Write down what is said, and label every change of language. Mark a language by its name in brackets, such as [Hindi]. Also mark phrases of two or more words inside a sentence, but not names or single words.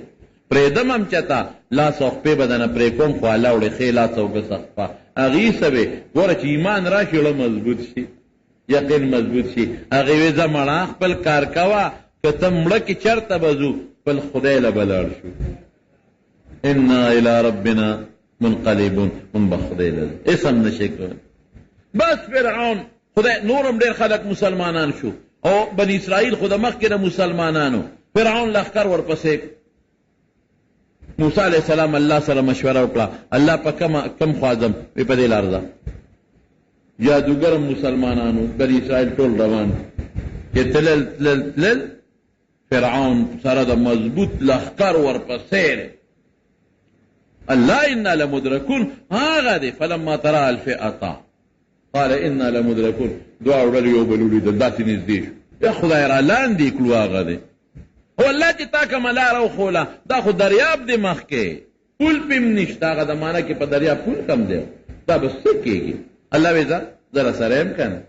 [Pashto] پرېږدم هم چېته لاس او خپې به دنه پرې کوم، خو الله وړې ښې لاس او ګس خپه هغې څه وې ګوره چې ایمان را شي زړه مضبوط شي، یقین مضبوط شي. هغې وې زه مړه خپل کار کوه، که ته مړه کې چېرته به ځو خپل خدای له به لاړ شو. [Arabic] انا الی ربنا منقلبون، [Pashto] مونږ به خدای له ځو، هېڅ هم نه شي کولی. بس فرعون خدای نور هم ډېر خلک مسلمانان شو او بني اسرائیل خو د مخکې د مسلمانانو. فرعون لښکر ورپسې. [Arabic] موسی علیه السلام [Pashto] الله سره مشوره وکړه، الله په کم خوا ځم؟ وی په دې لار ځه. جادوګر مسلمانانو، بني اسرائیل ټول روان چې تلل فرعون سره د مضبوط لښکر ورپسې. [Arabic] الله انا لمدرکون [Pashto] هغه دی. [Arabic] فلما ترى الفئة قال انا لمدرکون، [Pashto] دواړو ډلې یو بل ولیدل، داسې نږدې شو. یا خدای را لاندې کړو هغه دی. او الله چې تا کومه لاره وښوله دا خو دریاب دی مخکې، پول پې هم نشته. هغه زمانه کې په دریاب پول کم دی، دا به څه کېږي؟ الله وی زه در سره یم که نه؟